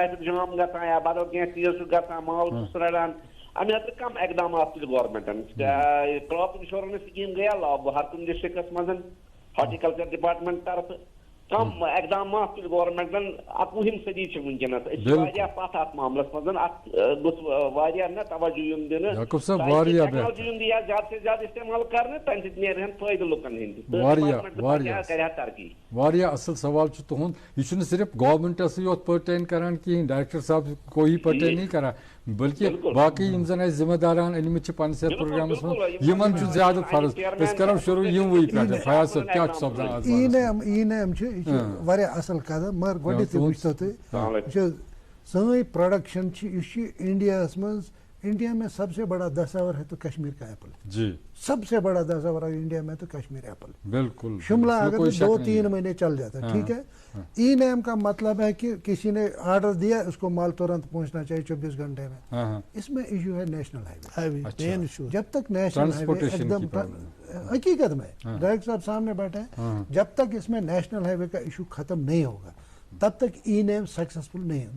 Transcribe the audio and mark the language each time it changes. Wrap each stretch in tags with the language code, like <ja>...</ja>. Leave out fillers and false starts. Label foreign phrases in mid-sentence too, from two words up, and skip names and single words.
<ks>ٹریفک جام گژھان یا بدل کینٛہہ چیٖز چھُ گژھان مال چھُس رڑان اَمہِ خٲطرٕ کم اقدامات تُلہِ گورمنٹن</ks> <en>crop insurance scheme</en> <ks>گٔیا لاگوٗ ہر کُنہِ ڈسٹرکس منٛز</ks> <en>horticulture department</en> <ks>طرفہٕ کم اقدامات تُلہِ گورمنٹن 21 صدی چھِ ونکیٚنس أسۍ چھِ واریاہ پتھ اتھ معاملس منٛز اتھ گوٚژھ واریاہ نہ توجہ یُن دِنہٕ ٹیکنالوجی ہُنٛد یِیہِ زیادٕ سے زیادٕ استعمال کرنہٕ تمہِ سۭتۍ نیرہن فٲیدٕ لُکن ہٕنٛدۍ کرِ ہا ترقی واریاہ اصل سوال چھُ تُہُنٛد یہِ چھُنہٕ صرف گورمنٹسٕے یوت پٔرٹین کران کِہیٖنۍ ڈائریکٹر صاحب کو ہی پٔرٹین نہیں کران بلکہ باقی یِم زن اَسہِ ذمہٕ داران أنمٕتۍ چھِ پننِس یتھ پروگرامس منٛز یِمن چھُ زیادٕ فرض أسۍ کرو شروع یِموٕے پٮ۪ٹھ فیاض صٲب کیٛاہ چھُ سپدان آز ای نیم چھُ یہِ چھُ واریاہ اصل قدم مگر گۄڈنیتھٕے وٕچھتو تُہۍ سٲنۍ پروڈکشن چھِ یہِ چھِ انڈیاہس منٛز</ks> <hi>इंडिया में सबसे बड़ा दस्तावर है तो कश्मीर का एप्पल जी, सबसे बड़ा दस्तावर इंडिया में तो कश्मीर एप्पल। बिल्कुल, शिमला अगर तो 2-3 महीने चल जाता है, ठीक है। ई नेम का मतलब है कि किसी ने ऑर्डर दिया, उसको माल तुरंत पहुंचना चाहिए 24 घंटे में। इसमें इशू है</hi> <en>national highway.</en> <hi>जब तक</hi> <en>national highway</en> <hi>एकदम हकीकत में डायरेक्टर साहब सामने बैठे हैं, जब तक इसमें</hi> <en>national highway</en> <hi>का इशू खत्म नहीं होगा तब तक ई नेम सक्सेसफुल नहीं है।</hi>